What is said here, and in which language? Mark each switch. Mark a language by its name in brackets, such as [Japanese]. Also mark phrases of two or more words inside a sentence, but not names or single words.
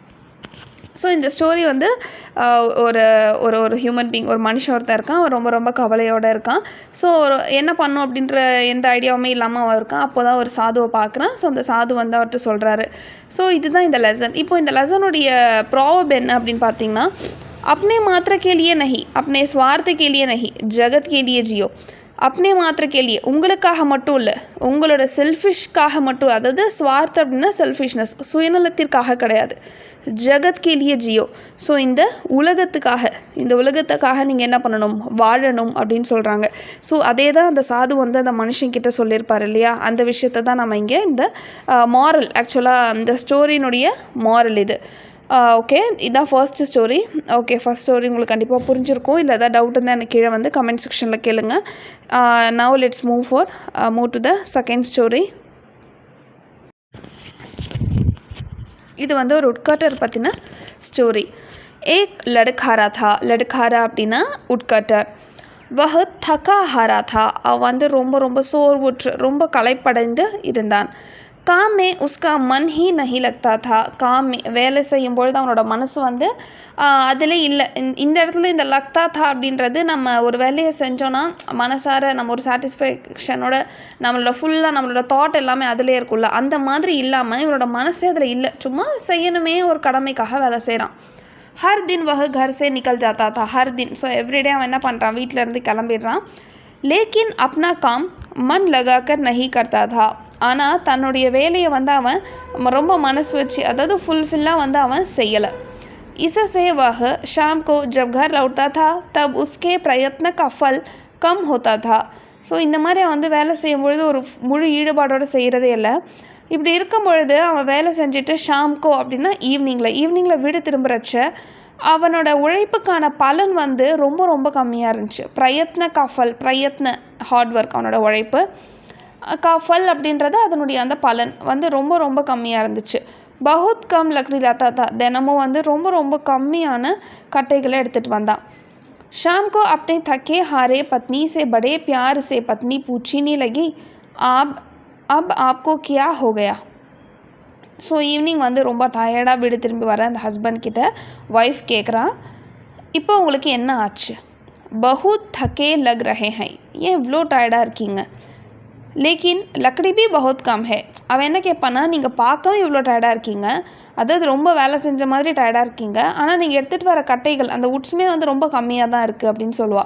[Tamil] ஸோ இந்த ஸ்டோரி வந்து ஒரு ஒரு ஒரு [English] human being, [Tamil] ஒரு மனுஷன் ஒருத்தர் இருக்கான். அவன் ரொம்ப ரொம்ப கவலையோடு இருக்கான். ஸோ என்ன பண்ணும் அப்படின்ற எந்த ஐடியாவுமே இல்லாமல் அவன் இருக்கான். அப்போ தான் ஒரு சாதுவை பார்க்குறான். ஸோ அந்த சாது வந்து அவர்கிட்ட சொல்கிறாரு. ஸோ இதுதான் இந்த லெசன். இப்போ இந்த லெசனுடைய ப்ராவப் என்ன அப்படின்னு பார்த்தீங்கன்னா, [Hindi] अपने मात्र के लिए नहीं, अपने स्वार्थ के लिए नहीं, जगत के लिए जियो. अपने मात्र के लिए, [Tamil] உங்களுக்காக மட்டும் இல்லை, உங்களோட செல்ஃபிஷ்காக மட்டும், அதாவது ஸ்வார்த்த அப்படின்னா செல்ஃபிஷ்னஸ், சுயநலத்திற்காக கிடையாது. [Hindi] जगत के लिए जियो, [Tamil] ஸோ இந்த உலகத்துக்காக நீங்கள் என்ன பண்ணணும், வாழணும் அப்படின்னு சொல்கிறாங்க. ஸோ அதே தான் அந்த சாது வந்து அந்த மனுஷன்கிட்ட சொல்லியிருப்பார் இல்லையா, அந்த விஷயத்தை தான் நம்ம இங்கே இந்த மாரல், ஆக்சுவலாக இந்த ஸ்டோரியினுடைய மாரல் இது. ஓகே, இதுதான் [English] first story. [Tamil] ஓகே, [English] first story [Tamil] உங்களுக்கு கண்டிப்பாக புரிஞ்சிருக்கும். இல்லை ஏதாவது டவுட் இருந்தால் எனக்கு கீழே வந்து [English] comment section-இல் [Tamil] கேளுங்க. [English] now let's move to the second story. [Tamil] இது வந்து ஒரு உட்கட்டர் பற்றின ஸ்டோரி. [Hindi] एक लकड़हारा था, [Tamil] லடுக்காரா அப்படின்னா உட்கட்டர். [Hindi] वह थका हारा था, [Tamil] அவன் வந்து ரொம்ப ரொம்ப சோர்வுற்று, ரொம்ப களைப்படைந்து இருந்தான். [Hindi] काम में उसका मन ही नहीं लगता था, काम में [Tamil] வேலை செய்யும்பொழுது அவனோட மனசு வந்து அதில் இல்லை. இந்த இடத்துல இந்த [Hindi] लगता था [Tamil] அப்படின்றது, நம்ம ஒரு வேலையை செஞ்சோன்னா மனசார நம்ம ஒரு சாட்டிஸ்ஃபேக்ஷனோட நம்மளோட ஃபுல்லாக நம்மளோட தாட் எல்லாமே அதிலே இருக்குல்ல, அந்த மாதிரி இல்லாமல் இவனோட மனசே அதில் இல்லை. சும்மா செய்யணுமே ஒரு கடமைக்காக வேலை செய்கிறான். [Hindi] हर दिन वह घर से निकल जाता था, हर दिन, [Tamil] ஸோ எவ்ரிடே அவன் என்ன பண்ணுறான், வீட்டிலேருந்து கிளம்பிடுறான். [Hindi] लेकिन अपना काम मन लगाकर नहीं करता था, [Tamil] ஆனால் தன்னுடைய வேலையை வந்து அவன் ரொம்ப மனசு வச்சு, அதாவது ஃபுல்ஃபில்லாக வந்து அவன் செய்யலை. [Hindi] इससे वह शाम को जब घर लौटता था तब उसके प्रयत्न का फल कम होता था. [Tamil] ஸோ இந்த மாதிரி வந்து வேலை செய்யும்பொழுது ஒரு முழு ஈடுபாடோடு செய்கிறதே இல்லை. இப்படி இருக்கும் பொழுது அவன் வேலை செஞ்சுட்டு ஷாம்கோ அப்படின்னா ஈவினிங்கில் வீடு திரும்புகிறச்ச அவனோட உழைப்புக்கான பலன் வந்து ரொம்ப ரொம்ப கம்மியாக இருந்துச்சு. பிரயத்ன [English] hard work, [Tamil] அவனோட உழைப்பு ஃபல் அப்படின்றது அதனுடைய அந்த பலன் வந்து ரொம்ப ரொம்ப கம்மியாக இருந்துச்சு. [Hindi] बहुत कम लकड़ी लाता था, [Tamil] தினமும் வந்து ரொம்ப ரொம்ப கம்மியான கட்டைகளை எடுத்துகிட்டு வந்தான். [Hindi] शाम को अपने थके हारे पत्नी से बड़े प्यार से पत्नी पूछने लगी, अब आपको क्या हो गया? [Tamil] ஸோ ஈவினிங் வந்து ரொம்ப டயர்டாக வீடு திரும்பி வர அந்த ஹஸ்பண்ட் கிட்ட ஒய்ஃப் கேட்குறான், இப்போ உங்களுக்கு என்ன ஆச்சு? [Hindi] बहुत थके लग रहे हैं, [Tamil] ஏன் இவ்வளோ டயர்டாக இருக்கீங்க? [Hindi] लेकिन लकड़ी भी बहुत कम है. [Tamil] அவன் என்ன கேட்பான்னா, நீங்கள் பார்க்கவே இவ்வளோ டயர்டாக இருக்கீங்க, அதாவது ரொம்ப வேலை செஞ்ச மாதிரி டயர்டாக இருக்கீங்க, ஆனால் நீங்கள் எடுத்துகிட்டு வர கட்டைகள் அந்த உட்ஸுமே வந்து ரொம்ப கம்மியாக தான் இருக்குது அப்படின்னு சொல்லுவாள்.